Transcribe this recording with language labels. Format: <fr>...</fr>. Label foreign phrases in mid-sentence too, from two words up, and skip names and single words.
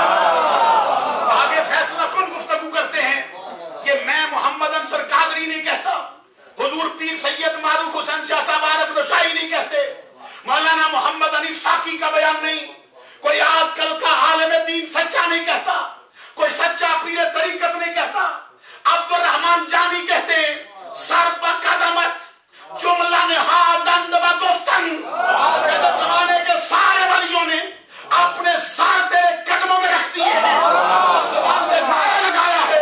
<ur>آگے فیصلہ کن گفتگو کرتے ہیں کہ میں محمد انصر قادری نہیں کہتا، حضور پیر سید معروف حسین شاہ صاحب عارف رشائی نہیں کہتے، مولانا محمد حنیف ساکی کا بیان نہیں، کوئی آج کل کا عالم دین سچا نہیں کہتا، کوئی سچا پیر طریقت نہیں کہتا. عبدالرحمن جامی کہتے ہیں</ur> <fa>سر بقدمت جملہ نہادند و گفتند.</fa> <ur>زمانے کے سارے ولیوں نے اپنے سر تیرے قدموں میں رکھ دیے ہیں، زبان سے نعرہ لگایا ہے.</ur>